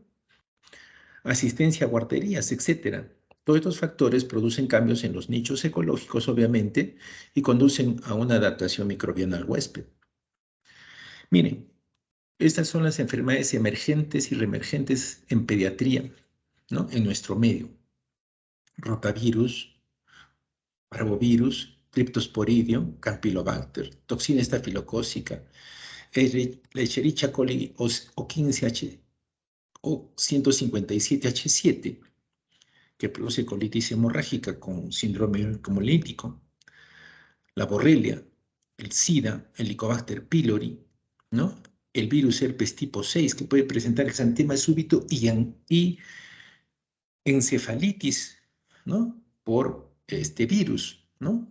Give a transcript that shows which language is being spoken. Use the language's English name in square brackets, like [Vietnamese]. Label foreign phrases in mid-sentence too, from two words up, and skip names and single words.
[Spanish] Asistencia a guarderías, etcétera. Todos estos factores producen cambios en los nichos ecológicos, obviamente, y conducen a una adaptación microbiana al huésped. Miren, estas son las enfermedades emergentes y reemergentes en pediatría, ¿no?, en nuestro medio. Rotavirus, parvovirus, Cryptosporidium, Campylobacter, toxina estafilocócica, Escherichia coli o 15H o 157H7, que produce colitis hemorrágica con síndrome hemolítico, la borrelia, el SIDA, el Helicobacter pylori, ¿no?, el virus herpes tipo 6, que puede presentar exantema súbito y encefalitis, ¿no?, por este virus, ¿no?